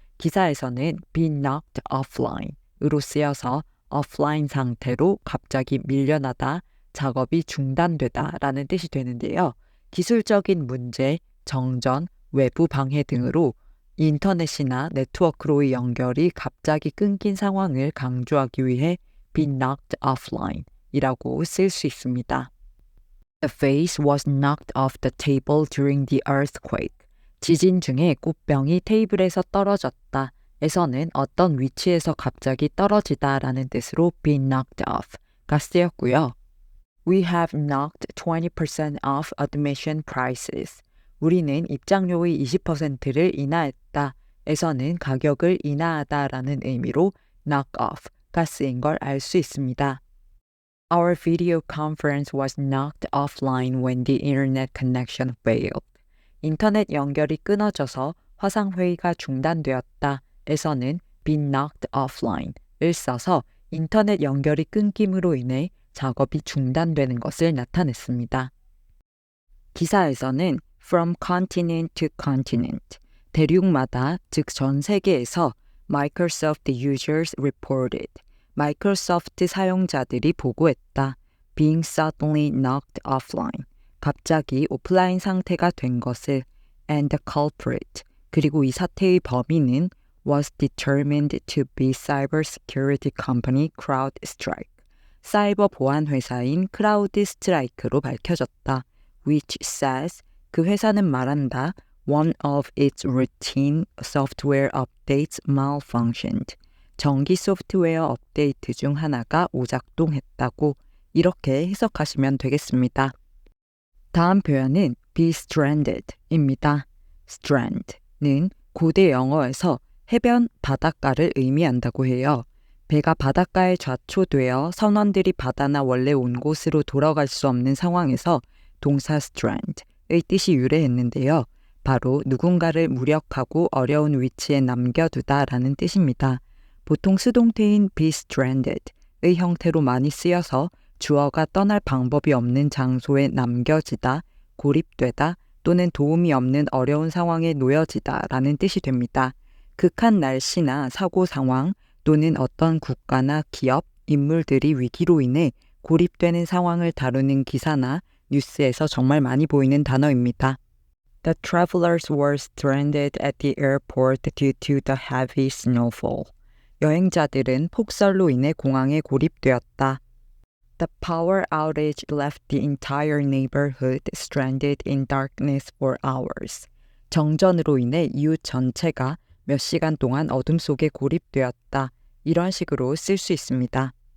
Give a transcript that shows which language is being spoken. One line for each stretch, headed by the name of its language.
Korean: 기사에서는
English: be knocked offline으로
Korean: 쓰여서 offline 상태로 갑자기 밀려나다, 작업이 중단되다 라는 뜻이 되는데요. 기술적인 문제, 정전, 외부 방해 등으로 인터넷이나 네트워크로의 연결이 갑자기 끊긴 상황을 강조하기 위해 be knocked offline 이라고 쓸 수 있습니다.
English: The vase was knocked off the table during the earthquake.
Korean: 지진 중에 꽃병이 테이블에서 떨어졌다. 에서는 어떤 위치에서 갑자기 떨어지다 라는 뜻으로 be knocked off가 쓰였고요.
English: We have knocked 20% off admission prices.
Korean: 우리는 입장료의 20%를 인하했다. 에서는 가격을 인하하다 라는 의미로 knock off가 쓰인 걸 알 수 있습니다.
English: Our video conference was knocked offline when the internet connection failed.
Korean: 인터넷 연결이 끊어져서 화상회의가 중단되었다. 에서는 be knocked offline을 써서 인터넷 연결이 끊김으로 인해 작업이 중단되는 것을 나타냈습니다. 기사에서는
English: from continent to continent,
Korean: 대륙마다 즉 전 세계에서
English: Microsoft users reported,
Korean: 마이크로소프트 사용자들이 보고했다.
English: being suddenly knocked offline,
Korean: 갑자기 오프라인 상태가 된 것을
English: and the culprit,
Korean: 그리고 이 사태의 범인은
English: was determined to be cybersecurity company CrowdStrike,
Korean: 사이버 보안 회사인 크라우드스트라이크로 밝혀졌다.
English: which says,
Korean: 그 회사는 말한다.
English: one of its routine software updates malfunctioned.
Korean: 정기 소프트웨어 업데이트 중 하나가 오작동했다고 이렇게 해석하시면 되겠습니다. 다음 표현은 be stranded입니다. strand는 고대 영어에서 해변, 바닷가를 의미한다고 해요. 배가 바닷가에 좌초되어 선원들이 바다나 원래 온 곳으로 돌아갈 수 없는 상황에서 동사 strand의 뜻이 유래했는데요. 바로 누군가를 무력하고 어려운 위치에 남겨두다라는 뜻입니다. 보통 수동태인 be stranded의 형태로 많이 쓰여서 주어가 떠날 방법이 없는 장소에 남겨지다, 고립되다 또는 도움이 없는 어려운 상황에 놓여지다 라는 뜻이 됩니다. 극한 날씨나 사고 상황 또는 어떤 국가나 기업, 인물들이 위기로 인해 고립되는 상황을 다루는 기사나 뉴스에서 정말 많이 보이는 단어입니다.
English: The travelers were stranded at the airport due to the heavy snowfall.
Korean: 여행자들은 폭설로 인해 공항에 고립되었다.
English: The power outage left the entire neighborhood stranded in darkness for hours.
Korean: 정전으로 인해 이웃 전체가 몇 시간 동안 어둠 속에 고립되었다. 이런 식으로 쓸 수 있습니다.